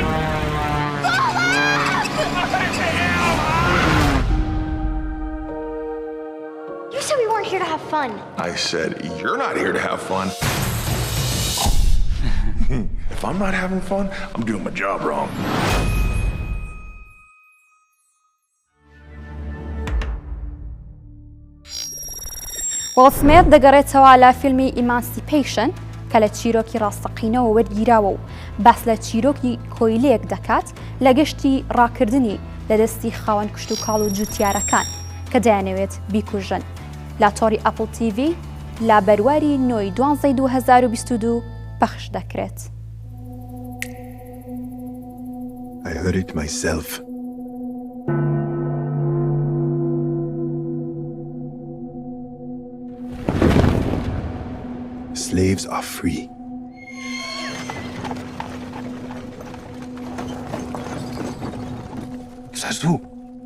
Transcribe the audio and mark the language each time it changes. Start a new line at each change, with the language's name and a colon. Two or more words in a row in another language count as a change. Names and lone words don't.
English: You said we weren't here to have fun. I said, you're not here to have fun. If I'm not having fun, I'm doing my job wrong.
Central Kurdish: وڵ سمێت دەگەڕێتەوە لە فیلمی ئیمانسیپەیشن کە لە چیرۆکی ڕاستەقینەوە وەرگیراوە و باس لە چیرۆکی کۆیلەیەک دەکات لە گەشتی ڕاکردنی لە دەستی خاوەن کشت و کاڵ و جوتیارەکان کە دەیانەوێت بیکوژن. لا تۆڕی ئەپڵ TV لا بەرواری نۆی 12 2022 پەخش دەکرێت.
English: I heard it myself. Slaves are free. Zazu.